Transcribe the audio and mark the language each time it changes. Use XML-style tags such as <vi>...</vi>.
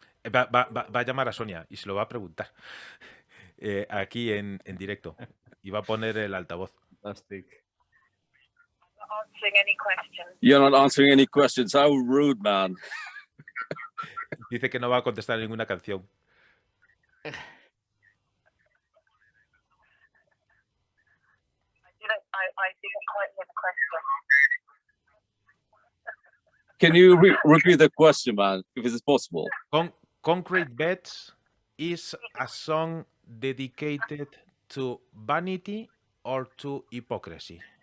<es>Va a llamar a Sonia y se lo va a preguntar aquí en directo. Y va a poner el altavoz.</es> <en>Fantastic. I'm not answering any questions. You're not answering any questions. How rude, man.</en> <es>Dice que no va a contestar ninguna canción.</es> <en>I didn't quite hear the question. Can you repeat the question, man, if it's possible? Concrete Beds is a song dedicated to vanity or to hypocrisy?</en>